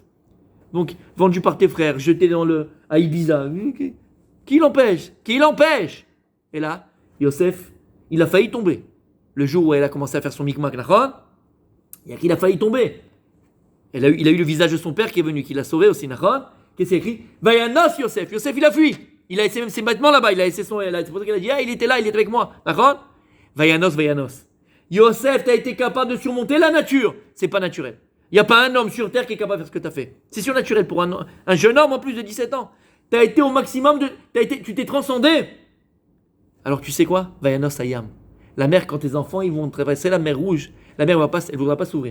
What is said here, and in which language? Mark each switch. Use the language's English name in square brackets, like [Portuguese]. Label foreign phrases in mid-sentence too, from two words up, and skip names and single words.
[French] Donc, vendu par tes frères, jeté à Ibiza. Qui l'empêche? Et là, Yosef, il a failli tomber. Le jour où elle a commencé à faire son micmac, il a failli tomber. Il a eu le visage de son père qui est venu, qui l'a sauvé aussi, Qu'est-ce qu'il a écrit? [Hebrew] וינס יוסף. יוסף, [French] il a fui. Il a laissé même ses vêtements là-bas. C'est pour ça qu'il a dit, il était là, il était avec moi. [Hebrew] וינס, וינס. [French] Yosef, tu as été capable de surmonter la nature. C'est pas naturel. Il n'y a pas un homme sur terre qui est capable de faire ce que tu as fait. C'est surnaturel pour un jeune homme en plus de 17 ans. Tu as été au maximum tu t'es transcendé. Alors tu sais quoi? [Hebrew] וינס הים. [French] La mer, quand tes enfants ils vont traverser la mer Rouge, la mer elle ne voudra pas s'ouvrir.